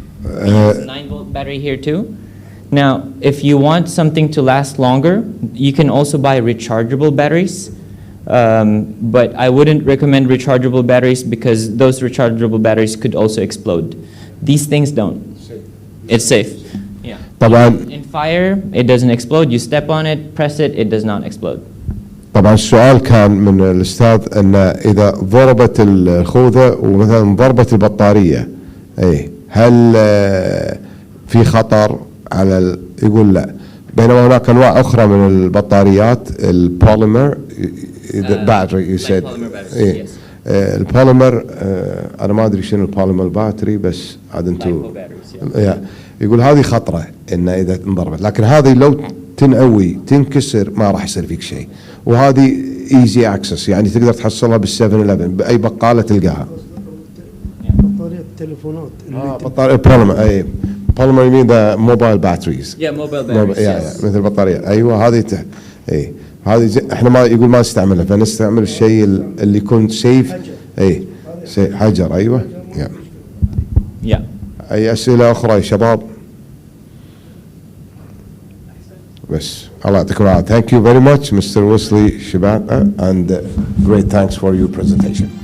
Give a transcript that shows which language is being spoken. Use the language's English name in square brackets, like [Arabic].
[English] There's a 9-volt battery here too. Now, if you want something to last longer, you can also buy rechargeable batteries. But I wouldn't recommend rechargeable batteries, because those rechargeable batteries could also explode. These things don't. It's safe. Yeah. [Arabic] طبعا [English] In fire, it doesn't explode. You step on it, press it, it does not explode. [Arabic] طبعا السؤال كان من الأستاذ أن إذا ضربت الخوذة ومثلا ضربت البطارية، أي هل في خطر على يقول لا، بينما هناك أنواع أخرى من البطاريات البوليمر [English] battery you said. [Arabic] إيه. البوليمر أنا ما أدري شنو البوليمر باتري، بس عاد أنتم يقول هذه خطرة إن إذا انضربت، لكن هذه لو تنقوي تنكسر ما راح يصير فيك شيء، وهذه [English] easy access, [Arabic] يعني تقدر تحصلها بال7-11 باي بقالة تلقاها. بطارية التليفونات. بطارية بوليمر. اي بوليمر يمين [English] The mobile batteries. Mobile batteries. [Arabic] مثل البطارية. ايوه هذه اي هذه احنا ما يقول ما نستعملها، فنستعمل الشيء اللي يكون سيف. اي حجر. ايوه. اي اسئلة اخرى يا شباب؟ بس الله يعطيكم العافية. [English] Thank you very much, Mr. Wesley Shibata, and great thanks for your presentation.